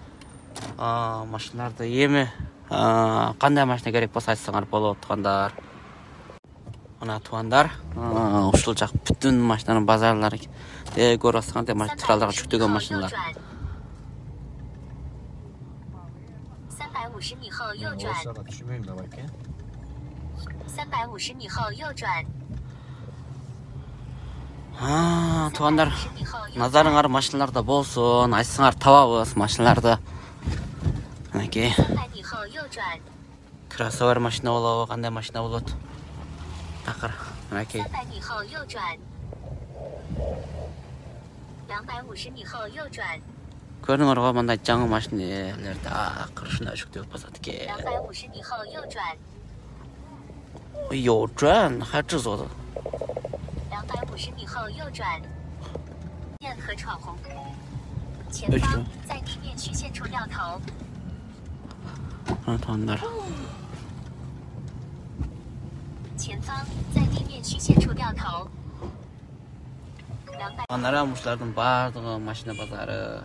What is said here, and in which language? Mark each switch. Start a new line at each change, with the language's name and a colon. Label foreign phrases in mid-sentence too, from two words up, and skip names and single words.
Kyrgyz: Мына машиналарды эми кандай машина керек болсо айтсаңар болот туугандар. Мына туугандар, ушул жак бүтүн машинанын базарлары көрүп атсаңар, тралдарга жүктөгөн машиналар.
Chinese: 350 米后右转。350米后右转。
Kyrgyz: туугандар, назарыңар машиналарда болсун, айтсаңар табабыз машиналарды. Мынакей.
Chinese: 300 米后右转。
Kyrgyz: кроссовер машина болобу, кандай машина болот? Такыр, мынакей.
Chinese: 300 米后右转。250米后右转。
Kyrgyz: көрүңөр го, мындай жаңы машиналерди акыр ушундай жүктөп басат экен.
Chinese: 250 米后右转。右转还制作的。 250米后右转。线和闯红。前方在地面虚线处掉头。
Kyrgyz: туугандар.
Chinese: 前方在地面虚线处掉头。
Kyrgyz: туугандар, ушулардын баардыгы машина базары.